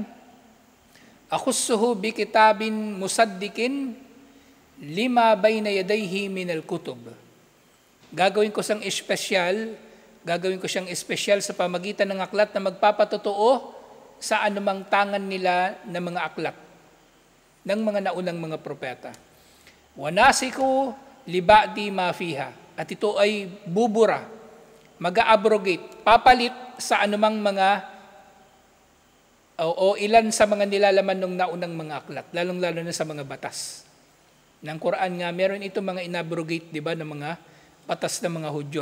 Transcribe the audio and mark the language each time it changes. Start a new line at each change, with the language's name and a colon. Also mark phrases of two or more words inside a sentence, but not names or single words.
Arabic: أخصه بكتاب مصدق لما بين يديه من الكتب.
Filipino: Gagawin ko siyang espesyal sa pamagitan ng aklat na magpapatotoo sa anumang tangan nila na mga aklat ng mga naunang mga propeta.
Arabic: وناسخ لبعض ما فيها,
Filipino: at ito ay bubura, mag-abrogate, papalit sa anumang mga o ilan sa mga nilalaman ng naunang mga aklat, lalong-lalo na sa mga batas. Ng Quran nga, meron ito mga inabrogate, di ba, ng mga batas ng mga Hudyo.